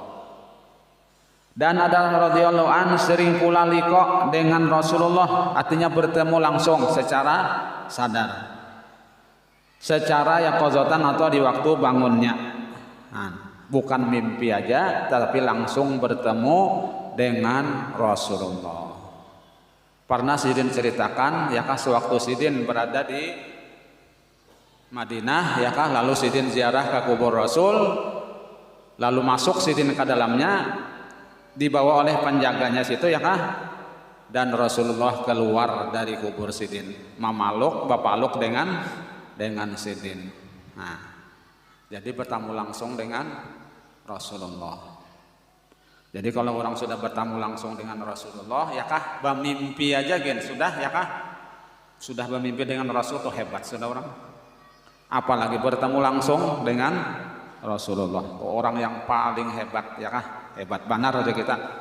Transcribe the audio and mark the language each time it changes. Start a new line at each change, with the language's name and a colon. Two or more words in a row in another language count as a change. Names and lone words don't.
Indonesian: Dan adalah
Arabic: رضي الله عن
Indonesian: sering pula liqa dengan Rasulullah, artinya bertemu langsung secara sadar, secara yaqazatan atau di waktu bangunnya. Nah, bukan mimpi aja, tapi langsung bertemu dengan Rasulullah. Pernah Sidin ceritakan,
Banjar: ya kah,
Indonesian: sewaktu Sidin berada di Madinah,
Banjar: ya kah,
Indonesian: lalu Sidin ziarah ke kubur Rasul, Lalu masuk Sidin ke dalamnya, dibawa oleh penjaganya situ
Banjar: ya kah,
Indonesian: dan Rasulullah keluar dari kubur Sidin,
Banjar: Mamaluk bapaluk
Indonesian: dengan Sidin. Nah, jadi bertamu langsung dengan Rasulullah. Jadi kalau orang sudah bertamu langsung dengan Rasulullah
Banjar: ya kah,
Indonesian: bermimpi aja gen sudah
Banjar: ya kah,
Indonesian: sudah bermimpi dengan Rasul tuh hebat sudah orang. Apalagi bertemu langsung dengan Rasulullah, tuh orang yang paling hebat
Banjar: ya kah,
Indonesian: hebat benar aja kita.